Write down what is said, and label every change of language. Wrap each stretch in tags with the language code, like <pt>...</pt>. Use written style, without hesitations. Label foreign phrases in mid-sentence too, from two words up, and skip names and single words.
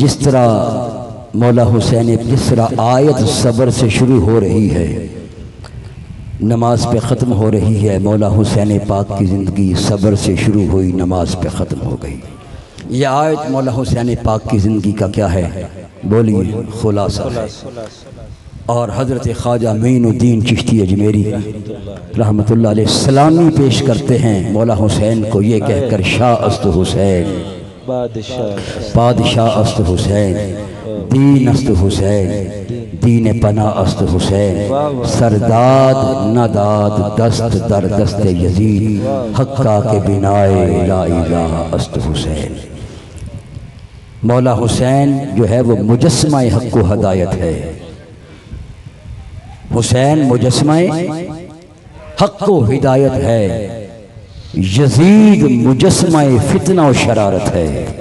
<ur>جس طرح مولا حسین جس طرح آیت صبر سے شروع ہو رہی ہے، نماز پہ ختم ہو رہی ہے، مولا حسین پاک کی زندگی صبر سے شروع ہوئی، نماز پہ ختم ہو گئی. یہ آیت مولا حسین پاک کی زندگی کا کیا ہے؟ بولیے خلاصہ ہے. اور حضرت خواجہ معین الدین چشتی اجمیری رحمت اللہ علیہ سلامی پیش کرتے ہیں مولا حسین کو یہ کہہ کر:</ur> <fa>شاہ است حسین، بادشاہ است حسین، دین است حسین، دین پناہ است حسین، سرداد نداد دست در دست یزید، حقا کے بنائے لا الہ است حسین.</fa> <ur>مولا حسین جو ہے وہ مجسمہ حق و ہدایت ہے. حسین مجسمہ حق و ہدایت ہے، یزید مجسمہ فتنہ و شرارت ہے.</ur>